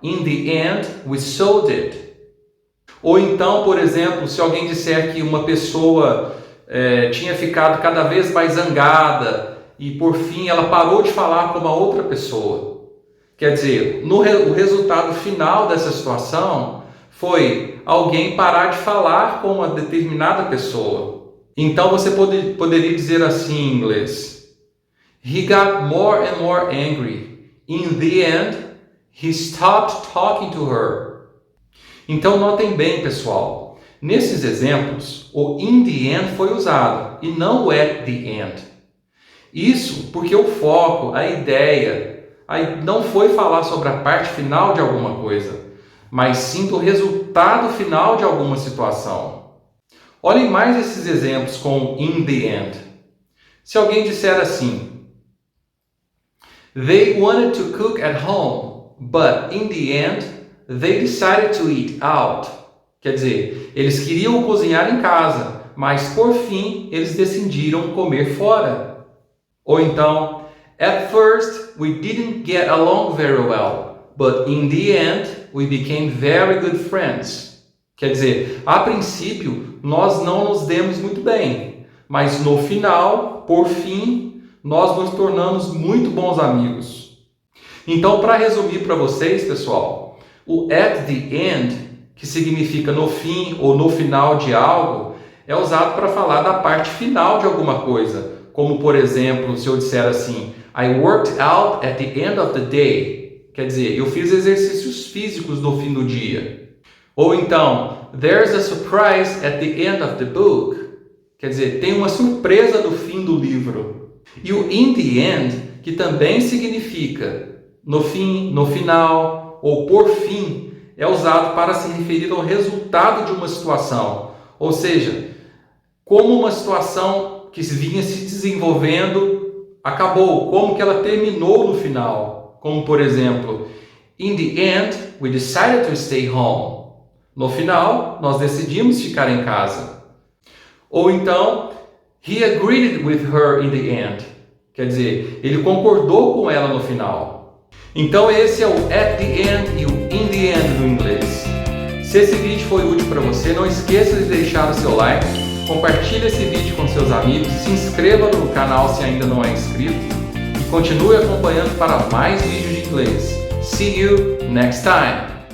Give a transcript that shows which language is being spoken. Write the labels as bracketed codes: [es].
[en] In the end, we sold it. [pt] Ou então, por exemplo, se alguém disser que uma pessoa tinha ficado cada vez mais zangada e por fim ela parou de falar com uma outra pessoa. Quer dizer, o resultado final dessa situação foi alguém parar de falar com uma determinada pessoa. Então você poderia dizer assim em inglês: [en] He got more and more angry. In the end, he stopped talking to her. [pt] Então notem bem, pessoal. Nesses exemplos, o in the end foi usado e não o at the end. Isso porque o foco, a ideia, não foi falar sobre a parte final de alguma coisa, mas sim do resultado final de alguma situação. Olhem mais esses exemplos com in the end. Se alguém disser assim: [en] They wanted to cook at home, but in the end, they decided to eat out. [pt] Quer dizer, eles queriam cozinhar em casa, mas por fim eles decidiram comer fora. Ou então, [en] At first, we didn't get along very well, but in the end, we became very good friends. [pt] Quer dizer, a princípio, nós não nos demos muito bem, mas no final, por fim, nós nos tornamos muito bons amigos. Então, para resumir para vocês, pessoal, o at the end, que significa no fim ou no final de algo, é usado para falar da parte final de alguma coisa. Como, por exemplo, se eu disser assim, [en] I worked out at the end of the day. [pt] Quer dizer, eu fiz exercícios físicos no fim do dia. Ou então, [en] there's a surprise at the end of the book. [pt] Quer dizer, tem uma surpresa no fim do livro. E o in the end, que também significa no fim, no final ou por fim, é usado para se referir ao resultado de uma situação. Ou seja, como uma situação que vinha se desenvolvendo acabou, como que ela terminou no final. Como, por exemplo, [en] in the end, we decided to stay home. [pt] No final, nós decidimos ficar em casa. Ou então, [en] he agreed with her in the end. [pt] Quer dizer, ele concordou com ela no final. Então esse é o at the end e o in the end do inglês. Se esse vídeo foi útil para você, não esqueça de deixar o seu like, compartilhe esse vídeo com seus amigos, se inscreva no canal se ainda não é inscrito e continue acompanhando para mais vídeos de inglês. [en] See you next time!